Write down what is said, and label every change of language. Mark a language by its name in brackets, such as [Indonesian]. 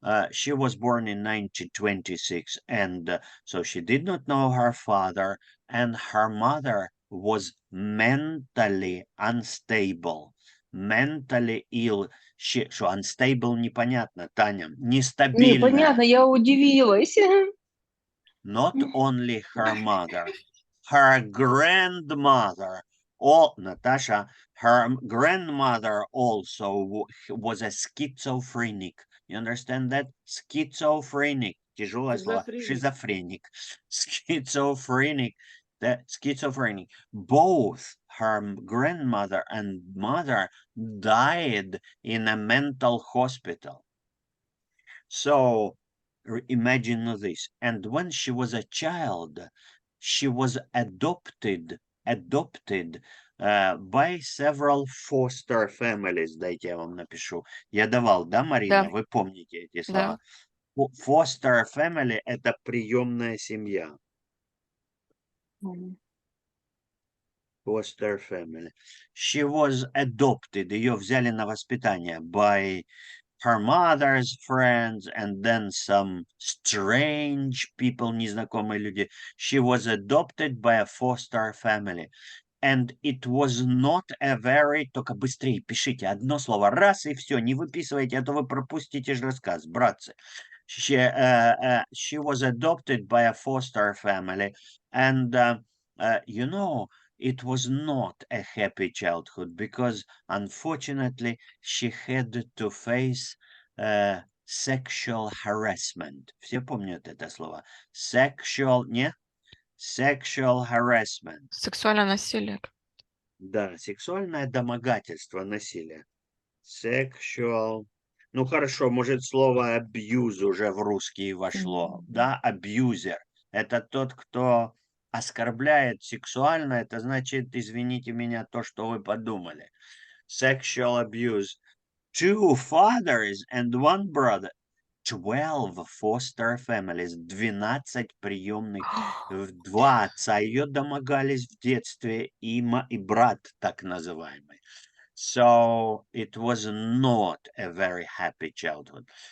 [English] She was born in 1926, and so she did not know her father, and her mother was mentally unstable. Mentally ill. [Russian] Что unstable непонятно, Таня. Нестабильно. Непонятно, я удивилась. [English] Not only her mother, her grandmother. Natasha, her grandmother also was a schizophrenic. You understand that? Schizophrenic. [Russian] Тяжелое слово. [English] Schizophrenic. Schizophrenic. Schizophrenic. Both her grandmother and mother died in a mental hospital. So imagine this. And when she was a child, she was adopted by several foster families. [Russian] Дайте я вам напишу. Я давал, да, Марина? Да. Вы помните эти Да. слова? Foster family – это приемная семья. [English] Foster family. She was adopted. [Russian] Ее взяли на воспитание [English] by her mother's friends and then some strange people, [Russian] незнакомые люди. [English] She was adopted by a foster family. And it was not a very... [Russian] Только быстрее пишите одно слово. Раз и все. Не выписывайте, а то вы пропустите же рассказ, братцы. [English] She was adopted by a foster family. And, you know, it was not a happy childhood because, unfortunately, she had to face sexual harassment. [Russian] Все помнят это слово? Sexual, не? Sexual harassment. Сексуальное насилие. Да, сексуальное домогательство, насилие. [English] Sexual. [Russian] Ну хорошо, может слово abuse уже в русский вошло. Да, abuser. Это тот, кто оскорбляет сексуально. Это значит, извините меня, то, что вы подумали. [English] Sexual abuse. 2 fathers and 1 brother. [Russian] 12 foster families, 12 приемных, 2 отца. Ее домогались в детстве и брат так называемый. [English] So it was not a very happy childhood.